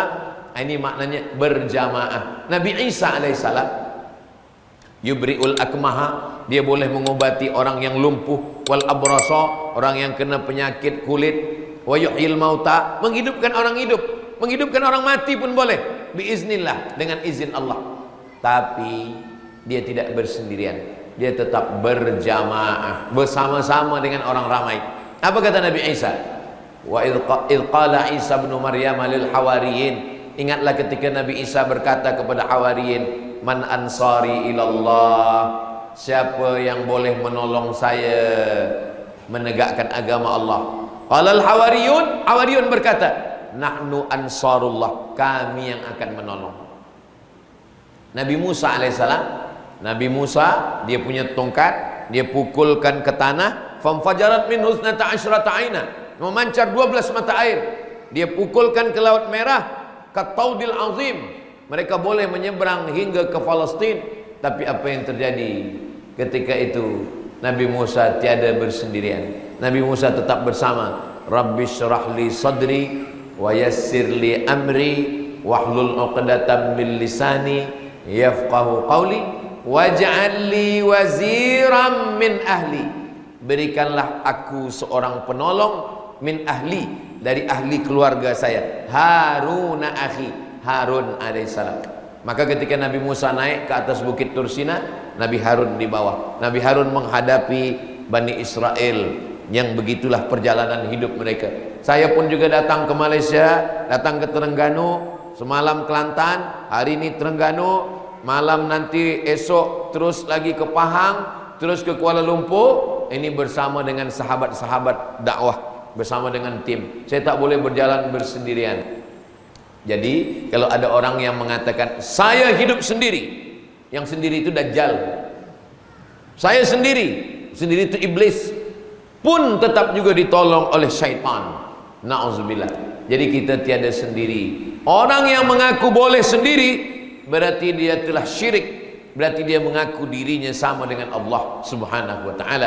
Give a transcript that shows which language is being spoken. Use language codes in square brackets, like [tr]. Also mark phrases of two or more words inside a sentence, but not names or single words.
[ms] Ini maknanya berjamaah. Nabi Isa alaihissalam [ar] يبرئ الأكمه, [ms] dia boleh mengobati orang yang lumpuh, [ar] والأبرص, [ms] orang yang kena penyakit kulit, [ar] ويحيي الموتى, [ms] menghidupkan orang hidup, menghidupkan orang mati pun boleh biiznillah, dengan izin Allah. Tapi dia tidak bersendirian, dia tetap berjamaah, bersama-sama dengan orang ramai. Apa kata Nabi Isa? [ar] وإذ قال عيسى ابن مريم للحواريين, [ms] ingatlah ketika Nabi Isa berkata kepada hawariyin, [ar] من أنصاري إلى الله, [ms] siapa yang boleh menolong saya menegakkan agama Allah? [ar] قال الحواريون, [ms] hawariyun berkata, [ar] نحن أنصار الله, [ms] kami yang akan menolong. Nabi Musa alaihissalam, Nabi Musa dia punya tongkat, dia pukulkan ke tanah, [ar] فانفجرت منه اثنتا عشرة عينا, [ms] memancar 12 mata air. Dia pukulkan ke Laut Merah, [ar] كالطود العظيم, [ms] mereka boleh menyeberang hingga ke Palestin. Tapi apa yang terjadi ketika itu? Nabi Musa tiada bersendirian. Nabi Musa tetap bersama. [ar] رب اشرح لي صدري ويسر لي أمري واحلل عقدة من لساني يفقهوا قولي واجعل لي وزيرا من أهلي, [ms] berikanlah aku seorang penolong [ar] من أهلي, [ms] dari ahli keluarga saya, [ar] هارون أخي, Harun alaihissalam. [ms] Maka ketika Nabi Musa naik ke atas bukit Tursina, Nabi Harun di bawah. Nabi Harun menghadapi Bani Israel, yang begitulah perjalanan hidup mereka. Saya pun juga datang ke Malaysia, datang ke Terengganu, semalam Kelantan, hari ini Terengganu, malam nanti esok terus lagi ke Pahang, terus ke Kuala Lumpur. Ini bersama dengan sahabat-sahabat dakwah, bersama dengan tim. Saya tak boleh berjalan bersendirian. Jadi kalau ada orang yang mengatakan saya hidup sendiri, yang sendiri itu dajjal. Saya sendiri, sendiri itu iblis, pun tetap juga ditolong oleh syaitan. Na'udzubillah. Jadi kita tiada sendiri. Orang yang mengaku boleh sendiri, berarti dia telah syirik, berarti dia mengaku dirinya sama dengan Allah [ar] سبحانه وتعالى.